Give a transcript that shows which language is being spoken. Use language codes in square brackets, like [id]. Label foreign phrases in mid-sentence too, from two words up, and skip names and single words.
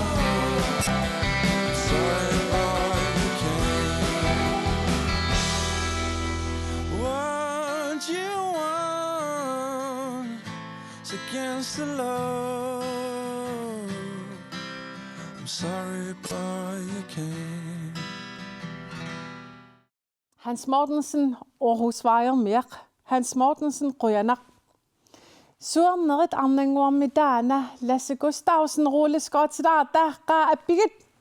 [en] Sorry, boy, you can't. What you want is against the law. I'm sorry, boy, you can't. [kl] Hans Mortensen Aarhusvaayermiaq Hans Mortensen qiianaq suernerit arnanguarmitaana Lasse Gustavsen rulleskottilaarta qaapigit.